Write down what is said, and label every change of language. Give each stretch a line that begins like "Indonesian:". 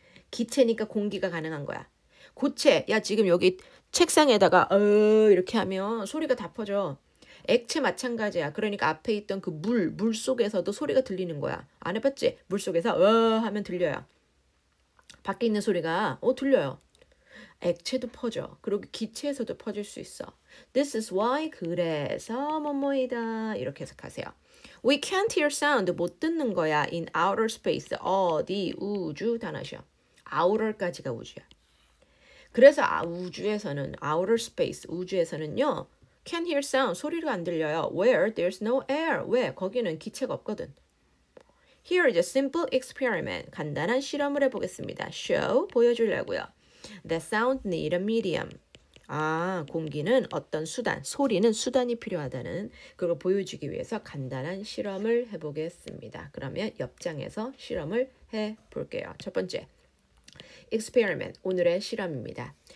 Korean: 기체니까 공기가 가능한 거야. 고체, 야 지금 여기 책상에다가 이렇게 하면 소리가 다 퍼져. 액체 마찬가지야. 그러니까 앞에 있던 그 물 속에서도 소리가 들리는 거야. 안 해봤지? 물 속에서 하면 들려요. 밖에 있는 소리가 들려요. 액체도 퍼져. 그리고 기체에서도 퍼질 수 있어.
English: This is why, 그래서 뭐뭐이다.
Korean: 이렇게 해석하세요.
English: We can't hear sound,
Korean: 못 듣는 거야.
English: In outer space,
Korean: 어디, 우주, 단어시요. outer까지가 우주야. 그래서 우주에서는, outer space, 우주에서는요.
English: Can't hear sound,
Korean: 소리가 안 들려요.
English: Where there's no air,
Korean: 왜? 거기는 기체가 없거든.
English: Here is a simple experiment,
Korean: 간단한 실험을 해보겠습니다. Show, 보여주려고요.
English: The sound need a medium.
Korean: 공기는 어떤 수단, 소리는 수단이 필요하다는 그걸 보여주기 위해서 간단한 실험을 해보겠습니다. 그러면 옆장에서 실험을 해볼게요. 첫 번째, experiment, 오늘의 실험입니다.